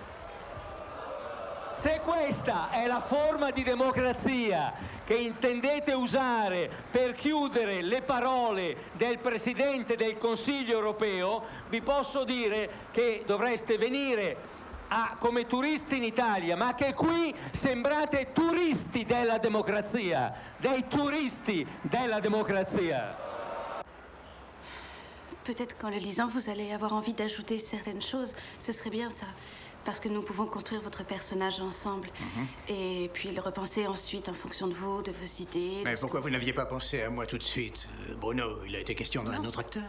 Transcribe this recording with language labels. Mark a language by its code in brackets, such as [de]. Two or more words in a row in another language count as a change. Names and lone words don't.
[it] Se questa è la forma di democrazia che intendete usare per chiudere le parole del Presidente del Consiglio europeo, vi posso dire che dovreste venire come turisti in Italia, ma che qui sembrate turisti della democrazia, dei turisti della democrazia. [fr] Peut-être qu'en le lisant, vous allez avoir envie d'ajouter certaines choses. Ce serait bien ça. Parce que nous pouvons construire votre personnage ensemble. Et puis le repenser ensuite en fonction de vous, de vos idées. Mais pourquoi vous n'aviez pas pensé à moi tout de suite? Bruno, il a été question d'un autre acteur.